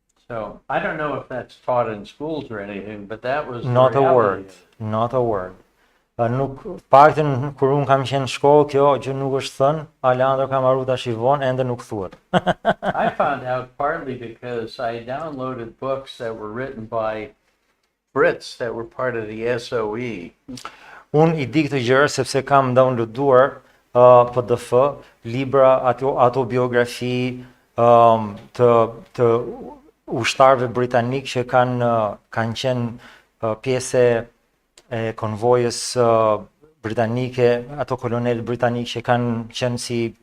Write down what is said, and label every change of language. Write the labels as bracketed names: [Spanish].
[English] So I don't know if that's taught in schools or anything, but that was the Not a reality. word, not a word. [Albanian] Nuk paktën kur un kam qenë në shkollë, kjo gjë nuk është thënë, Aleandro ka marrë tash i vonë, ende nuk thuhet. [English] I found out partly because I downloaded books that were written by Brits that were part of the SOE. [Albanian] Un i di këtë gjë sepse kam downloaduar PDF, libra, ato biografi të ushtarëve britanik që kanë qenë pjesë e konvojës britanike, ato kolonel britanik që kanë qenë si